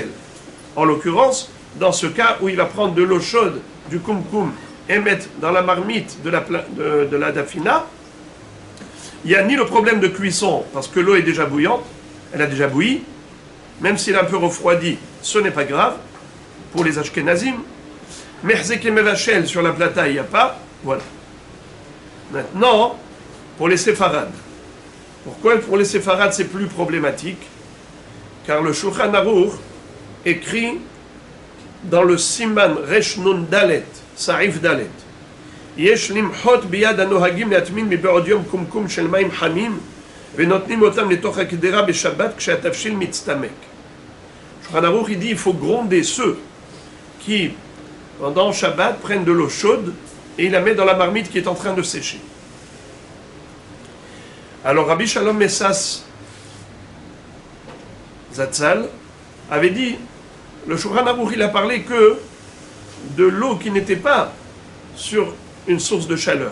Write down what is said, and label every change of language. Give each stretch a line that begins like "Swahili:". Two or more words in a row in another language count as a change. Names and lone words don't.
French: En l'occurrence, dans ce cas où il va prendre de l'eau chaude, du kumkum, et mettre dans la marmite de la dafina, il n'y a ni le problème de cuisson, parce que l'eau est déjà bouillante, elle a déjà bouilli, même s'il est un peu refroidi, ce n'est pas grave, pour les ashkenazim. Merzek et mevachel sur la plata, il n'y a pas, voilà. Maintenant, pour les séfarades. Pourquoi pour les séfarades c'est plus problématique? car le Shulchan Aruch écrit dans le
Hebrew: סימן ריש נון דלת, סעיף דלת, יש למחות ביד הנוהגים להטמין מבעוד יום קומקום של מים חמים ונותנים אותם לתוך הקדרה בשבת כשהתבשיל מצטמק.
French: Shulchan Aruch il dit il faut gronder ceux qui pendant Shabbat prennent de l'eau chaude et ils la mettent dans la marmite qui est en train de sécher. Alors Rabbi Shalom Messas Zatzal avait dit, le Shulchan Aruch il a parlé que de l'eau qui n'était pas sur une source de chaleur.